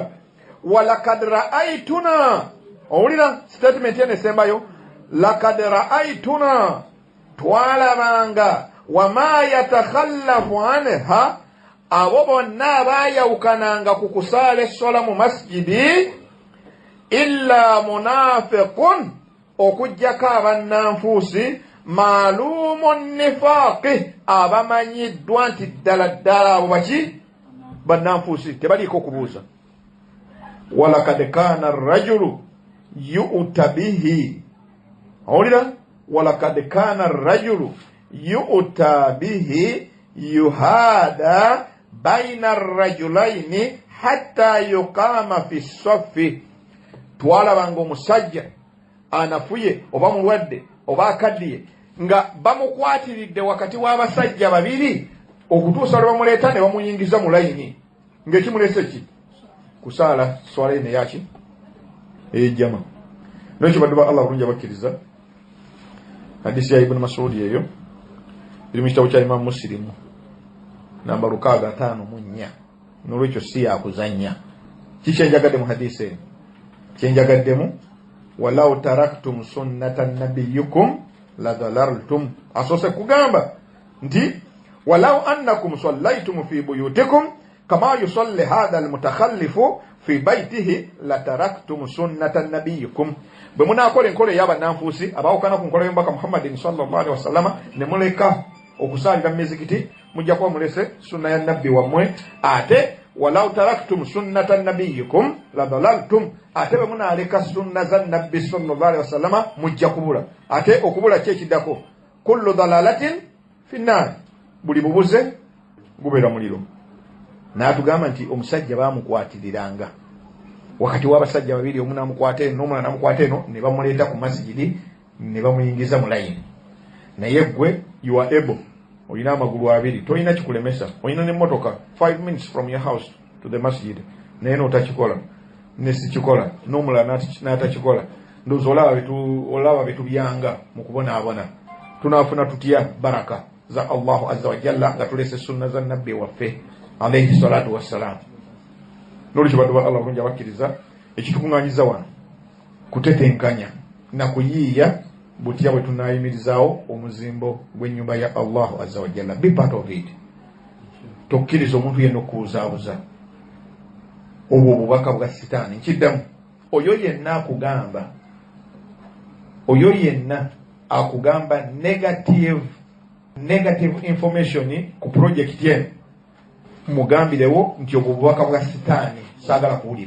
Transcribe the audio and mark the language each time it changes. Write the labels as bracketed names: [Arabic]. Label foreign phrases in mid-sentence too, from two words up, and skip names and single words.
[Arabic] ولقد رأيتنا, [Ganda] owulira statement eno esembayo, [Arabic] لقد رأيتنا, [Ganda] twalabanga, [Arabic] وما يتخلف عنها, [Ganda] abo bonna abaayawukananga ku kusaala essola mu masjidi, [Arabic] إلا منافق, [Ganda] okujjako abannanfuusi, [Arabic] معلوم النفاق, [Ganda] abamanyiddwa nti ddala ddala abo baki? Bannanfuusi, tebaliiko kubuuza. [Arabic] ولقد كان الرجل يؤتى به, owulira, ولقد كان الرجل يؤتى به يهادى بين الرجلين حتى يقام في الصف. [Ganda] Twalabanga omusajja anafuye oba mulwadde oba akaddiye nga bamukwatiridde wakati w'abasajja babiri okutuusa lwe bamuleeta ne bamuyingiza mu layini. Ng'ekimulese ki? Kusaala swala ene yaki ejjama. N'ekyo baddu ba Allah bulungi abakkiriza, hadisi ya Ibn Mas'ud eyo eri mu kitabo kya Imam Muslim namba 654. N'olwekyo si yakuzannya. Kiki enjagadde mu hadisi eno? Kyenjagaddemu, [Arabic] ولو تركتم سنة نبيكم لضللتم. Asose kugamba nti ولو أنكم صليتم في بيوتكم كما يصلي هذا المتخلف في بيته لتركتم سنة نبيكم. [Ganda] Bwe munaakola enkola ey'abannanfuusi abaawukana ku nkola y'omubaka Muhammadin [Arabic] صلى الله عليه وسلم [Ganda] ne muleka okusaalira mu mizikiti, mujja kuba mulese sunna ya nabbi wammwe. Ate [Arabic] ولو تركتم سنة نبيكم لضللتم, [Ganda] ate bwe munaaleka sunna za nabbi [Arabic] صلى الله عليه وسلم [Ganda] mujja kubula. Ate okubula ki ekiddako? [Arabic] كل ضلالة في النار, [Ganda] buli bubuze gubeera muliro. N'atugamba nti omusajja baamukwatiriranga wakati w'abasajja babiri, omu n'amukwata eno n'omulala n'amukwata eno, ne bamuleeta ku masjidi ne bamuyingiza mu layini. Naye gwe [English] you are able, [Ganda] olina amagulu abiri, tolina kikulemesa, olina n'emmotoka [English] 5 minutes from your house to the masjid, [Ganda] naye n'otakikola, ne sikikola, n'omulala n'atakikola. Ndowooza olaba betubyanga mu kubonaabona. Tunaafuna tutya baraka za [Arabic] الله عز وجل [Ganda] nga tulese sunna za nabbi waffe [Arabic] عليه الصلاة والسلام. [Ganda] N'olwekyo baddu ba Allah bulungi abakkiriza, ekitukuŋŋaanyiza wano kutetenkanya na kuyiiya butya bwe tunaayimirizaawo omuzimbo gw'ennyumba ya [Arabic] الله عز وجل. [English] Be part of it. [Ganda] Tokkiriza omuntu yenna okubuuzaabuza. Obwo obubaka bwa sitaani. Nkiddamu, oyo yenna akugamba [English] negative information [Ganda] ku project eno, mugambirewo nti obwo bubaka bwa sitaani, saagala kuwulira.